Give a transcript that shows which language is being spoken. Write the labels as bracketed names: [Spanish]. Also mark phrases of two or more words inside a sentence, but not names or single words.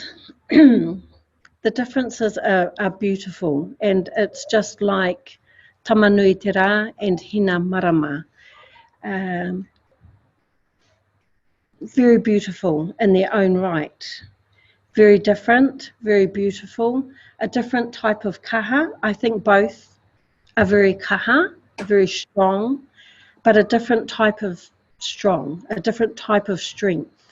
[English] The differences are beautiful, and it's just like tamanui te rā and hina marama. Very beautiful in their own right. Very different, very beautiful. A different type of kaha. I think both are very kaha, very strong, but a different type of strong, a different type of strength.